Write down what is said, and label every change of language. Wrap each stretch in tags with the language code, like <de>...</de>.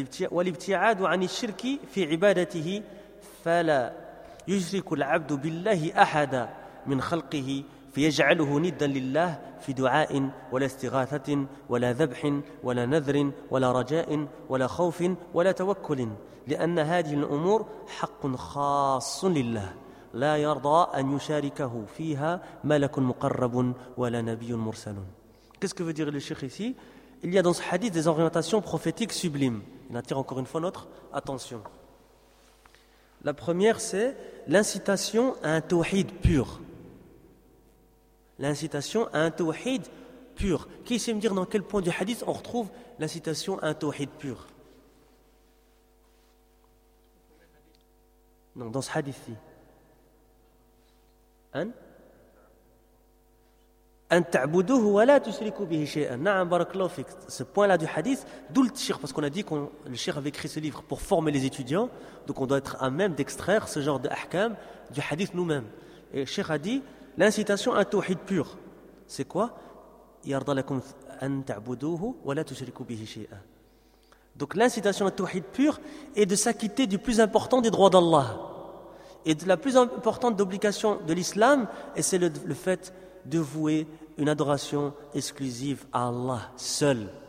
<ar>والابتعاد عن الشرك في عبادته فلا يشرك العبد بالله أحدا من خلقه فيجعله ندا لله في دعاء ولا استغاثة ولا ذبح ولا نذر ولا رجاء ولا خوف ولا توكل لأن هذه الأمور حق خاص لله لا يرضى أن يشاركه فيها ملك مقرب ولا نبي مرسل.</ar> <fr>Qu'est-ce que veut dire le cheikh ici? Il y a dans ce hadith des orientations prophétiques sublimes. Il attire encore une fois notre attention. La première, c'est l'incitation à un tawhid pur. L'incitation à un tawhid pur. Qui sait me dire dans quel point du hadith on retrouve l'incitation à un tawhid pur? Non, dans ce hadith-ci. Hein?</fr> <ar>أن تعبدوه ولا تشركوا به شيئا نعم بارك الله فيك.</ar> <fr>Ce point là du hadith, d'où le cheikh, parce qu'on a dit que le cheikh avait écrit ce livre pour former les étudiants, donc on doit être à même d'extraire ce genre d'ahkam du hadith nous-mêmes. Et le cheikh a dit l'incitation à un tawhid pur, c'est quoi?</fr> <ar>يرضى لكم أن تعبدوه ولا تشركوا به شيئا.</ar> <fr>Donc l'incitation à un tawhid pur est de s'acquitter du plus important des droits d'Allah et de la plus importante obligation de l'islam, et c'est le fait de vouer une adoration exclusive à Allah seul.</fr>